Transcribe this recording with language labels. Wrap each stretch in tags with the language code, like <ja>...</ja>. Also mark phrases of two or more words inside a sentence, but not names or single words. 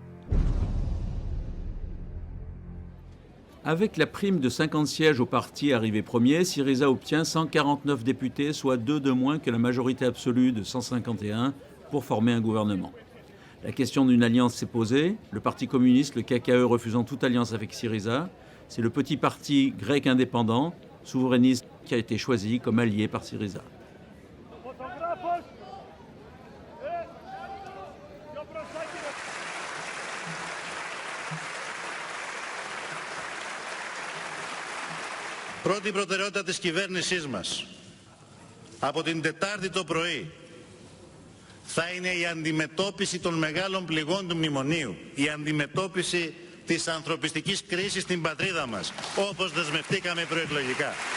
<fr>Avec la prime de 50 sièges au parti arrivé premier, Syriza obtient 149 députés, soit 2 de moins que la majorité absolue de 151 pour former un gouvernement. La question d'une alliance s'est posée, le Parti communiste, le KKE, refusant toute alliance avec Syriza. C'est le petit parti grec indépendant, souverainiste, qui a été choisi comme allié par Syriza.</fr> <el>Πρώτη προτεραιότητα της κυβέρνησής μας από την Τετάρτη το πρωί θα είναι η αντιμετώπιση των μεγάλων πληγών του μνημονίου, η αντιμετώπιση της ανθρωπιστικής κρίσης στην πατρίδα μας, όπως δεσμευτήκαμε προεκλογικά.</el>